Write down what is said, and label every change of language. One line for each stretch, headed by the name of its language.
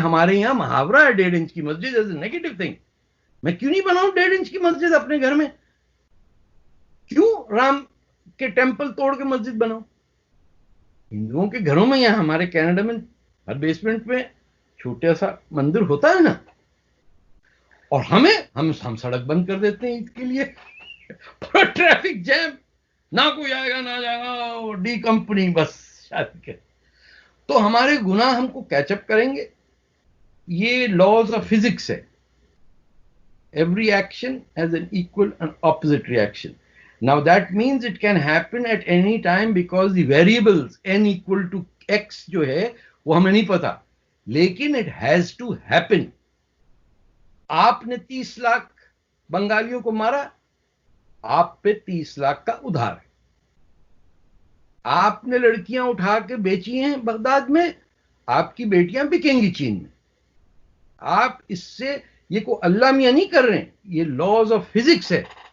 Urdu: ہمارے یہاں محاورہ ہے 1.5 انچ کی مسجد
English: As a negative thing.
Urdu: میں کیوں نہیں بناؤں 1.5 انچ کی مسجد اپنے گھر میں؟ کیوں رام کے ٹیمپل توڑ کے مسجد بناؤں؟ ہندوؤں کے گھروں میں، یہاں ہمارے کینیڈا میں ہر بیسمنٹ میں چھوٹا سا مندر ہوتا ہے نا، اور ہم سڑک بند کر دیتے ہیں عید کے لیے. پورا ٹریفک جیم، نہ کوئی آئے گا نہ جائے گا، ڈی کمپنی بس شادی کے. تو ہمارے گناہ ہم کو کیچ اپ کریں گے. یہ لاز آف فزکس ہے.
English: Every action has an equal and opposite reaction. Now that means it can happen at any time because the variables n equal to x
Urdu: جو ہے وہ ہمیں نہیں پتا، لیکن
English: it has to happen.
Urdu: آپ نے 30 لاکھ بنگالیوں کو مارا، آپ پہ 30 لاکھ کا ادھار ہے. آپ نے لڑکیاں اٹھا کے بیچی ہیں بغداد میں، آپ کی بیٹیاں بکیں گی چین میں. آپ اس سے یہ کو اللہ میاں نہیں کر رہے ہیں، یہ لاز آف فزکس ہے.